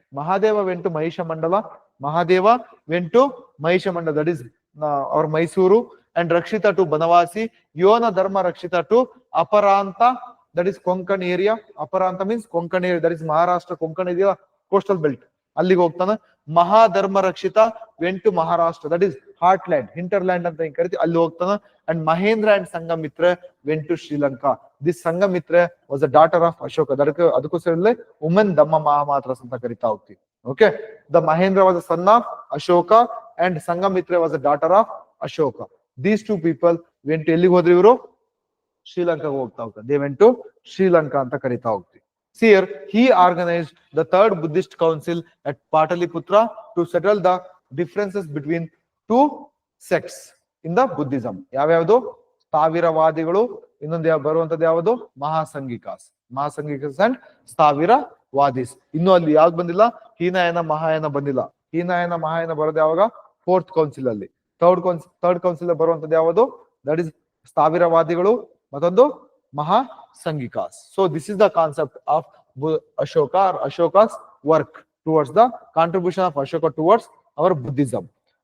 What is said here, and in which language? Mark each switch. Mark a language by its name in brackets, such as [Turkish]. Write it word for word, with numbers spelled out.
[English] Mahadeva went to Mahisha Mandala. Mahadeva went to Mahisha Mandala, that is, uh, or Mysuru, and Rakshita to Banavasi. Yona Dharma Rakshita to Aparanta, that is Konkan area. Aparanta means Konkan area, that is Maharashtra, Konkan area, coastal belt. [Kannada] ಅಲ್ಲಿಗೆ ಹೋಗ್ತಾನೆ. [English] Mahadharma Rakshita went to Maharashtra, that is heartland, hinterland [Kannada] ಅಂತ ಹಿಂಗ್ ಕರಿತೀವಿ, ಅಲ್ಲಿ ಹೋಗ್ತಾನೆ. [English] And Mahendra and Sanghamitra went to Sri Lanka. This Sanghamitra was the daughter of Ashoka. [Kannada] ಅದಕ್ಕೆ ಅದಕ್ಕೋಸ್ಕರಲ್ಲೇ women ದಮ್ಮ Mahamatras ಅಂತ ಕರಿತಾ ಹೋಗ್ತೀವಿ. [English] Okay, the Mahendra was the son of Ashoka and Sanghamitra was the daughter of Ashoka. These two people went to, [Kannada] ಎಲ್ಲಿಗೆ ಹೋದ್ರು ಇವರು? ಶ್ರೀಲಂಕಾಗೆ ಹೋಗ್ತಾ ಹೋಗ್ತಾರೆ. [English] they went to [Kannada] ಶ್ರೀಲಂಕಾ ಅಂತ ಕರಿತಾ ಹೋಗ್ತೀವಿ. [English] Here, he organized the Third Buddhist Council at Pataliputra to settle the differences between two sects. In the Buddhism. [Kannada] ಯಾವ್ಯಾವ್ದು? ಸ್ಥಾವಿರವಾದಿಗಳು, ಇನ್ನೊಂದು ಯಾವ ಬರುವಂತದ್ದು ಯಾವುದು? ಮಹಾಸಂಘಿಕಾಸ್, ಮಹಾಸಂಘಿಕಾಸ್ ಅಂಡ್ ಸ್ಥಾವಿರವಾದಿಸ್. ಇನ್ನು ಅಲ್ಲಿ ಯಾವ್ದು ಬಂದಿಲ್ಲ? ಹೀನಯನ ಮಹಾಯನ ಬಂದಿಲ್ಲ. ಹೀನಯನ ಮಹಾಯನ ಬರೋದು ಯಾವಾಗ? ಫೋರ್ತ್ ಕೌನ್ಸಿಲ್ ಅಲ್ಲಿ. ಥರ್ಡ್ ಕೌನ್ಸಿಲ್ ಥರ್ಡ್ ಕೌನ್ಸಿಲ್ ಬರುವಂತದ್ದು ಯಾವುದು? [English] that is [Kannada] ಸ್ಥಾವಿರವಾದಿಗಳು, ಮತ್ತೊಂದು ಮಹಾ ಸಂಘಿಕಾಸ್. [English] So this is the concept of Bu- Ashoka or Ashoka's work towards the contribution of Ashoka towards our Buddhism.